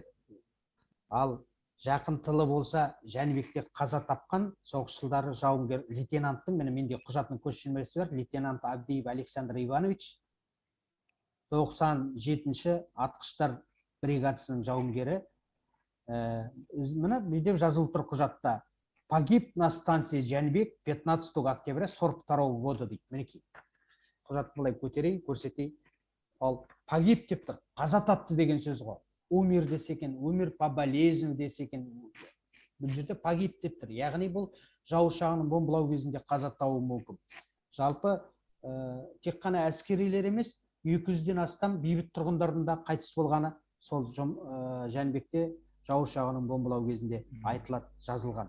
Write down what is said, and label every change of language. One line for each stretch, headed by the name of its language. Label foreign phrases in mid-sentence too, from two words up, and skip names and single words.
Kazakh: Ал жақын тылы болса, Жәнібекте қаза тапқан соғыс жылдары жауынгер лейтенанттың, менде құжатының көшірмесі бар, лейтенант Абдиев Александр Иванович, 97-ші атқыштар бригадасының жауынгері. Мына бүйтіп жазылып тұр құжатта.
Russian: Погиб на станции Жәнібек 15 октября 42 года дейді.
Kazakh: Мінекей. құжатты былай көтерейін, көрсетейін. Ал погиб деп тұр, қаза тапты деген сөз ғой. Умер десе екен,
Russian: умер по болезнью
Kazakh: десе екен. Бұл жерде погиб деп тұр. Яғни бұл жау ұшағының бомбалау кезінде қаза табуы мүмкін. Жалпы тек қана әскерилер емес, 200-ден астам бейбіт тұрғындардың да қайтыс болғаны сол Жәнібекте жау ұшағының бомбалау кезінде айтылады, жазылған.